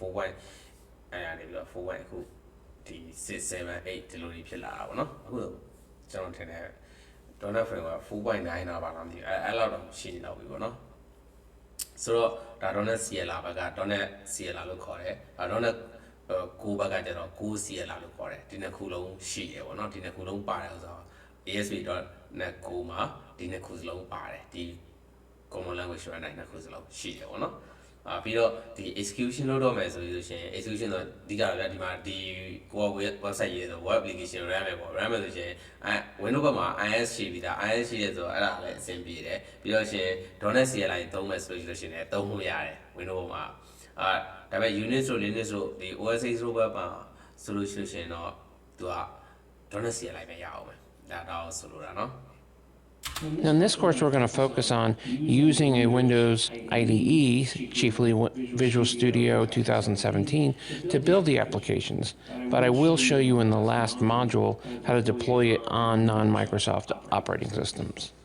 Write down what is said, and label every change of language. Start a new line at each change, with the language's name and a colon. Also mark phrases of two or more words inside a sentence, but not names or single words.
Burmese: အဲ့ဒါနေပြီးတော့ 4. အခုဒီ 6 7 8ဒီလိုတွေဖြစ်လာတာပေါ့နော်အခုကျွန်တော်ထင်တယ်
English: .NET framework
Burmese: 4.9 တော့ပါလားမသိဘူးအဲ့လောက်တော့ရှိနေတော့ပြီပေါ့နော်ဆိုတော့ဒါ
English: .NET CLR
Burmese: ဘက်က
English: .NET CLR
Burmese: လို့ခေါ်တယ်.NET ကိုဘက်ကကျတော့ကို CLR လို့ခေါ်တယ်ဒီနှစ်ခုလုံးရှိတယ်ပေါ့နော်ဒီနှစ်ခုလုံးပါတယ်ဆိုတော့ ASP.NET ကိုမှာဒီနှစ်ခုစလုံးပါတယ်ဒီ
English: common language
Burmese: ဆိုတဲ့နှစ်ခုစလုံးရှိတယ်ပေါ့နော်ပြီးတော့ဒီ execution လုပ်တော့မယ်ဆိုလို့ရှိရင် execution ဆိုဒီကြတော့ဒီမှာဒီကိုယ့် website ရေးဆို
English: web application
Burmese: run မယ်ပေါ့ run မယ်ဆိုရင်Windows ဘက်မှာ IIS ရှိပြီးသား IIS ရှိရဲဆိုတော့အဲ့ဒါလည်းအဆင်ပြေတယ်ပြီးတော့ရှင်
English: .NET CLI
Burmese: သုံးမယ်ဆိုလို့ရှိရင်လည်းသုံးလို့ရတယ် Windows ဘက်မှာဒါပေမဲ့ Unix တို့ Linux တို့ဒီ OS X တို့ဘက်မှာဆိုလို့ရှိရင်တော့သူက
English: .NET CLI
Burmese: ပဲရအောင်ပဲဒါတော့ဆိုလိုတာเนาะ
English: Now, in this course, we're going to focus on using a Windows IDE, chiefly Visual Studio 2017, to build the applications, but I will show you in the last module how to deploy it on non-Microsoft operating systems.